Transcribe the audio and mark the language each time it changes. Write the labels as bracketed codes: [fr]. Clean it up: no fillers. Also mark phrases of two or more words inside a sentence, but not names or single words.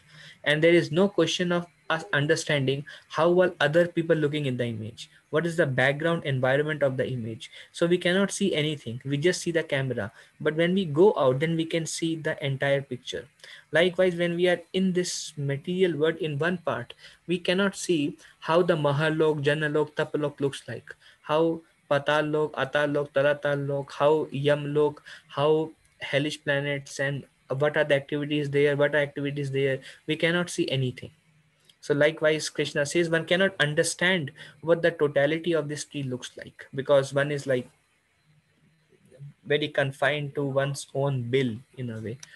[en] And there is no question of us understanding how are other people looking in the image, what is the background environment of the image. So we cannot see anything, we just see the camera. But when we go out, then we can see the entire picture. Likewise, when we are in this material world in one part, we cannot see how the Mahalok, Janalok, Tapalok looks like, how Patal Lok, Atal Lok, Taratal Lok, how Yam Lok, how hellish planets, and what are the activities there, what are activities there. We cannot see anything. So likewise, Krishna says one cannot understand what the totality of this tree looks like, because one is like very confined to one's own bill in a way.